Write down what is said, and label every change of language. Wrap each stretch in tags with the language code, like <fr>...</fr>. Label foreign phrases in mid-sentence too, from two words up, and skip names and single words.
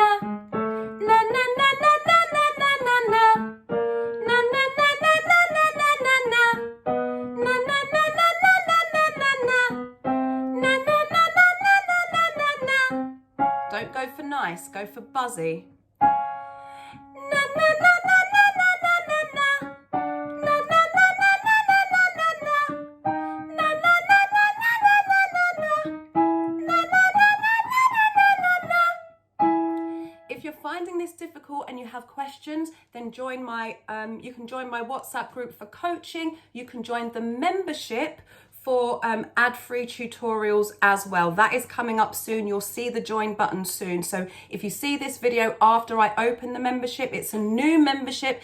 <en>Na na na na na na na na na. Na na na na na na na na na. Na na na na na na na na na. Na na na na na na na na na. Don't go for nice, go for buzzy. Na na na na na na na na na. Na na na na na na na na na. Na na na na na na na na na. Na na na na na na na na. If you're finding this difficult and you have questions, then join my you can join my WhatsApp group for coaching. You can join the membership for ad-free tutorials as well. That is coming up soon. You'll see the join button soon. So if you see this video after I open the membership, it's a new membership.</en>